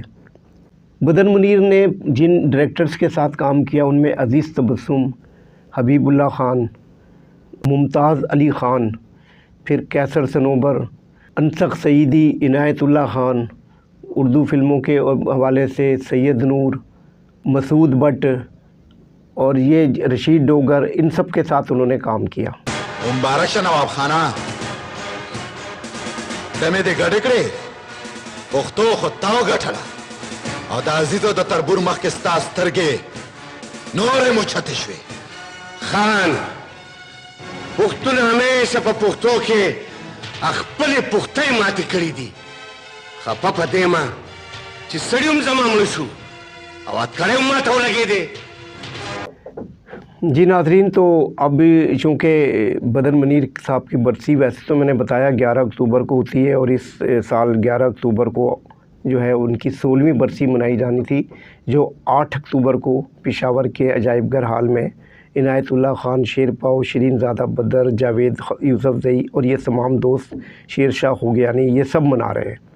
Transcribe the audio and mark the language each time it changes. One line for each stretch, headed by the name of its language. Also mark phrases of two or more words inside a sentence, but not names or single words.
Urdu: بدر منیر نے جن ڈائریکٹرز کے ساتھ کام کیا ان میں عزیز تبسم, حبیب اللہ خان, ممتاز علی خان, پھر کیسر صنوبر, انسق سعیدی, عنایت اللہ خان, اردو فلموں کے حوالے سے سید نور, مسعود بٹ اور یہ رشید ڈوگر, ان سب کے ساتھ انہوں نے کام کیا.
Pashto: مبارک شه نواب خانه دمې دې ګډې کړې پښتو خو تاو ګټله او د عزیزو د تربور مخکې ستا سترګې نورې موچتې شوې. خان پښتون همیشه په پښتو کې خپلې پختۍ ماتې کړې دي. خفه په دې ما چې سړی هم زما مړه شو او اتکړی هم ماته ولګېدې.
Urdu: جی ناظرین, تو اب چونکہ بدر منیر صاحب کی برسی ویسے تو میں نے بتایا 11 اکتوبر کو ہوتی ہے, اور اس سال 11 اکتوبر کو جو ہے ان کی 16ویں برسی منائی جانی تھی, جو 8 اکتوبر کو پشاور کے عجائب گھر ہال میں عنایت اللہ خان, شیر پاؤ, شرین زادہ بدر, جاوید یوسف زئی اور یہ تمام دوست, شیر شاہ خوگیانی, یہ سب منا رہے ہیں.